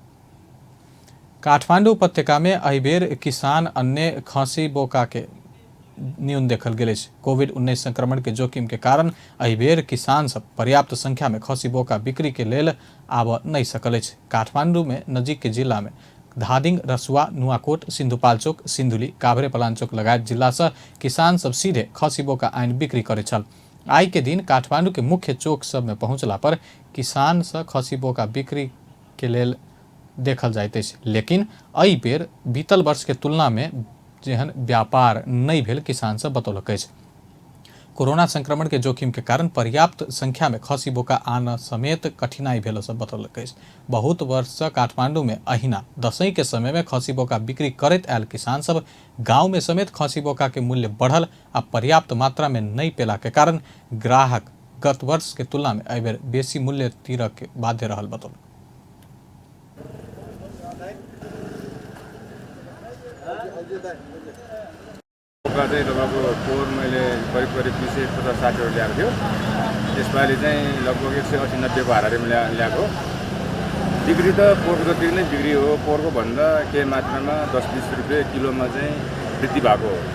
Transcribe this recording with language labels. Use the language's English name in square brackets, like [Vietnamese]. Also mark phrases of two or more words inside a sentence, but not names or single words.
[Maithili] काठमांडू उपत्यका में एहि बेर किसान अन्य खसी बोका के न्यून देखल गेल अछि। कोविड-19 संक्रमण के जोखिम के कारण एहि बेर किसान सब पर्याप्त संख्या में खसी बोका बिक्री के लेल आब नहीं सकल अछि। काठमांडू में नजीक के जिला में धादिङ, रसुवा, नुवाकोट, सिन्धुपाल्चोक, सिन्धुली, काभ्रेपलाञ्चोक लगायत जिला से किसान सब सीधे खसी बोका आनि बिक्री करे छल। आई के दिन काठमांडू के मुख्य चौक सब में पहुंचला पर किसान से खसी बोका बिक्री के लेल देखल जाइत अछि, लेकिन एहि बेर बीतल वर्ष के तुलना में जेहन व्यापार नहीं भेल किसान सब बतौलक अछि। कोरोना संक्रमण के जोखिम के कारण पर्याप्त संख्या में खसी बोका आन समेत कठिनाई भेल सब बतौलक अछि। बहुत वर्ष से काठमांडू में अहिना दशई के समय में खसी बोका बिक्री करैत आयल किसान सब गांव में समेत खसी बोका के मूल्य बढ़ल आ पर्याप्त मात्रा में नहीं पेला के कारण ग्राहक गत वर्ष के तुलना में एहि बेर बेसी मूल्य तीरक के बाध्य रहल बतौलक। [Nepali] बोका चाहिँ तपाईँको पोहोर मैले करिब 250-60 ल्याएको थियो। यसपालि चाहिँ लगभग 180-90 हारारीमा ल्याएको। बिक्री त पोहोरको जति नै बिक्री हो। पोहोरको भन्दा केही मात्रामा 10-20 रुपियाँ किलोमा चाहिँ वृद्धि भएको हो।